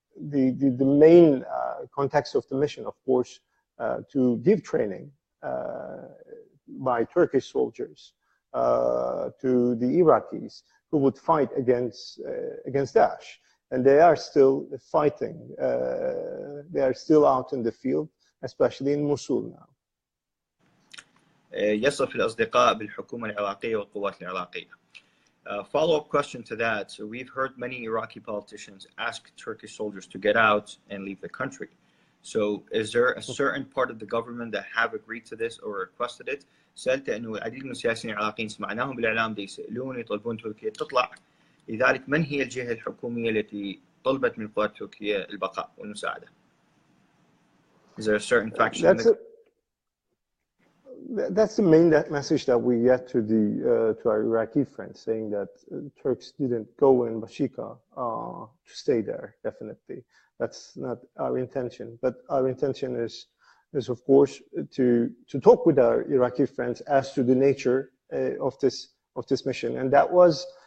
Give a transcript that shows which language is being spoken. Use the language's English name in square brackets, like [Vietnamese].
[English] The main context of the mission, of course, to give training by Turkish soldiers to the Iraqis who would fight against Daesh. And they are still fighting. They are still out in the field, especially in Mosul now. [Arabic] يصف الأصدقاء بالحكومة العراقية والقوات العراقية. [English] Follow-up question to that. So we've heard many Iraqi politicians ask Turkish soldiers to get out and leave the country. So is there a certain part of the government that have agreed to this or requested it? [Arabic] سألت إنه العديد من السياسيين العراقيين سمعناهم بالإعلام يسألون يطلبون تركيا تطلع. لذلك من هي الجهة الحكومية التي طلبت من القوات التركية البقاء والمساعدة? [English] Is there a certain faction? That's the main message that we get to our Iraqi friends, saying that Turks didn't go in Bashiqa to stay there. Definitely, that's not our intention. But our intention is of course to talk with our Iraqi friends as to the nature of this mission, and that was